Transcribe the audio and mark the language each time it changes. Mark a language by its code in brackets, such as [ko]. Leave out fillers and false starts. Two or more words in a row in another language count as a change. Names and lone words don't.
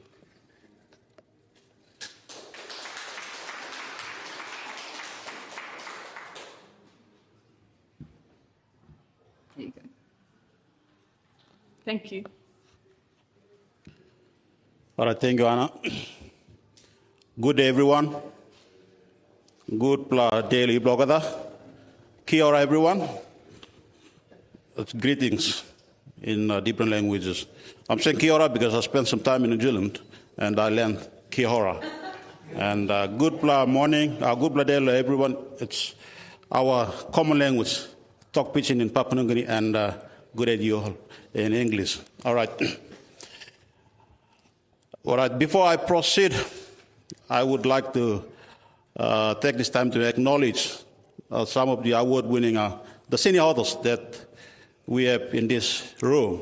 [en] There you go. Thank you. All right, thank you, Anna. Good day, everyone. Good daily blogger. [mi] Kia ora, [en] everyone. It's greetings in different languages. I'm saying [mi] kia ora [en] because I spent some time in New Zealand and I learned [mi] kia ora. [en] And good morning, good day, everyone. It's our common language, talk pitching in Papua New Guinea, and good day to you all in English. All right. All right, before I proceed, I would like to take this time to acknowledge some of the award-winning, the senior authors that we have in this room.